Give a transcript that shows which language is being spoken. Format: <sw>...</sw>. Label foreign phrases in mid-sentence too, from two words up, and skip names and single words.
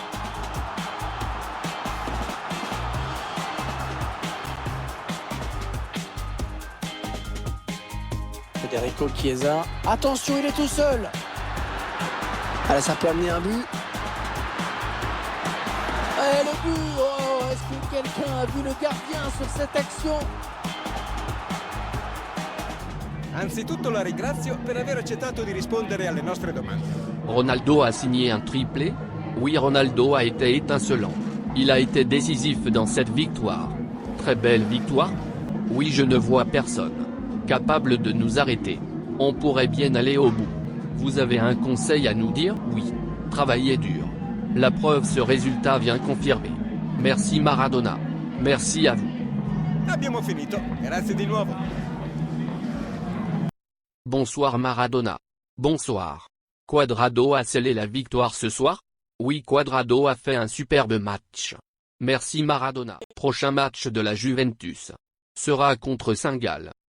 <fr>Federico Chiesa. Attention, il est tout seul. Allez, ça peut amener un but. Et le but. Oh, est-ce que quelqu'un a vu le gardien sur cette action?</fr> <it>Anzitutto la ringrazio per aver accettato di rispondere alle nostre domande.</it> <fr>Ronaldo a signé un triplé? Oui, Ronaldo a été étincelant. Il a été décisif dans cette victoire. Très belle victoire? Oui, je ne vois personne capable de nous arrêter. On pourrait bien aller au bout. Vous avez un conseil à nous dire? Oui. Travaillez dur. La preuve, ce résultat vient confirmer. Merci Maradona. Merci à vous.</fr> <it>Abbiamo finito. Grazie di nuovo.</it> <fr>Bonsoir Maradona. Bonsoir. Cuadrado a scellé la victoire ce soir? Oui, Cuadrado a fait un superbe match. Merci Maradona. Prochain match de la Juventus sera contre Saint-Gall.</fr>